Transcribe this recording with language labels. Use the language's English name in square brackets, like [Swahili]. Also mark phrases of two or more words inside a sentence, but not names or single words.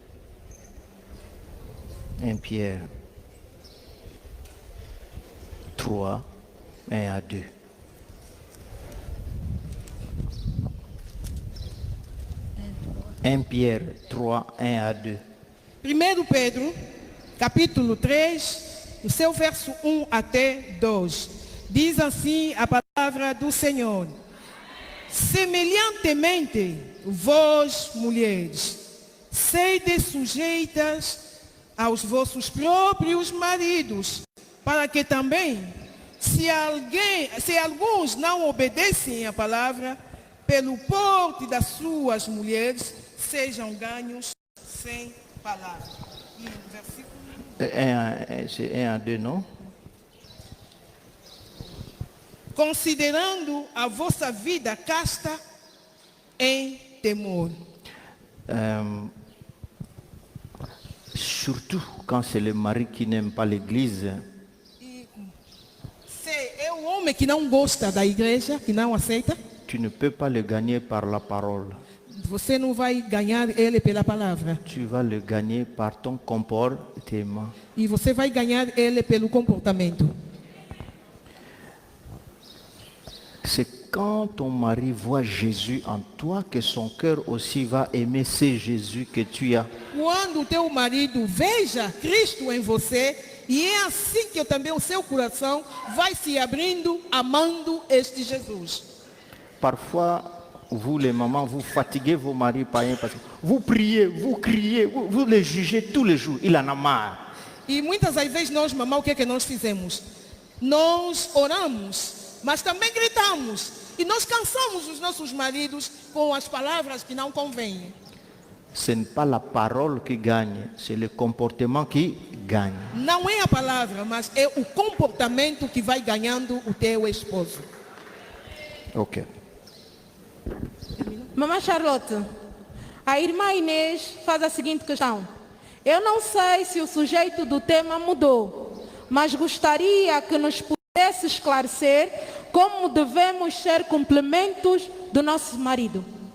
[French] 1 Pierre 3, 1 à 2. Pierre 3, 1 à 2. [Portuguese] 1 Pedro, capítulo 3, o seu verso 1 até 2. Diz assim a palavra do Senhor. Semelhantemente, vós, mulheres, sede sujeitas aos vossos próprios maridos, para que também, se alguns não obedecem à palavra, pelo porte das suas mulheres, sejam ganhos sem palavra. E o versículo... [French] C'est 1 à 2, non? [Portuguese] Considerando a vossa vida casta em temor. [French] Surtout quand c'est le mari qui n'aime pas l'église. [Portuguese] Se é o homem que não gosta da igreja, que não aceita, [French] Tu ne peux pas le gagner par la parole. [Portuguese] você não vai ganhar ele pela palavra. [French] Tu vas le gagner par ton comportement. [Portuguese] E você vai ganhar ele pelo comportamento. [French] C'est quand ton mari voit Jésus en toi que son cœur aussi va aimer ce Jésus que tu as. [Portuguese] Quando o teu marido veja Cristo em você, e é assim que também o seu coração vai se abrindo, amando este Jesus. [French] Parfois, vous les mamans, vous fatiguez vos maris païens parce que vous priez, vous criez, vous les jugez tous les jours. Il en a marre. [Portuguese] E muitas das vezes nós, mamãe, o que é que nós fizemos? Nós oramos, mas também gritamos. E nós cansamos os nossos maridos com as palavras que não convêm. [French] Ce n'est pas la parole qui gagne, c'est le comportement qui gagne. [Portuguese] Não é a palavra, mas é o comportamento que vai ganhando o teu esposo. Ok. Mamãe Charlotte, a irmã Inês faz a seguinte questão. Eu não sei se o sujeito do tema mudou, mas gostaria que nos pudesse esclarecer como devemos ser complementos do nosso marido.